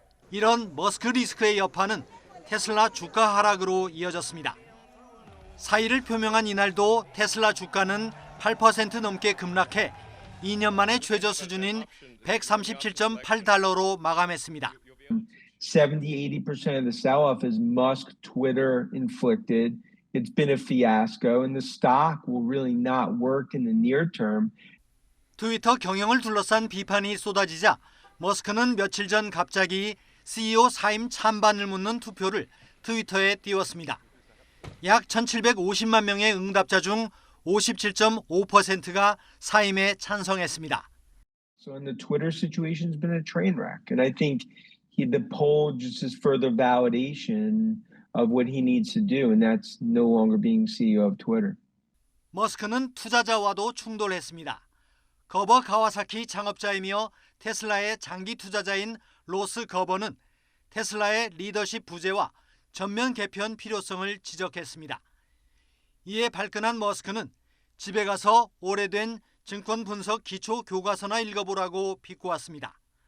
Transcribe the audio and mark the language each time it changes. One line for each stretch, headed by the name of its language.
Korean: 이런 머스크 리스크의 여파는 테슬라 주가 하락으로 이어졌습니다. 사의를 표명한 이날도 테슬라 주가는 8% 넘게 급락해 2년 만에 최저 수준인 137.8달러로 마감했습니다.
English: 70-80% of the sell-off is Musk Twitter inflicted. It's been a fiasco and the stock will really not work in the near term.
Korean: 트위터 경영을 둘러싼 비판이 쏟아지자 머스크는 며칠 전 갑자기 CEO 사임 찬반을 묻는 투표를 트위터에 띄웠습니다. 약 1,750만 명의 응답자 중 57.5%가 사임에 찬성했습니다.
English: So in the Twitter situation has been a train wreck. And I think the poll just is further validation of what he needs to do. And that's no longer being CEO of Twitter.
Korean: 머스크는 투자자와도 충돌했습니다. 거버 가와사키 창업자이며 테슬라의 장기 투자자인 로스 거버는 테슬라의 리더십 부재와 전면 개편 필요성을 지적했습니다. 이에 발끈한 머스크는 집에 가서 오래된 증권 분석 기초 교과서나 읽어보라고 비꼬았습니다.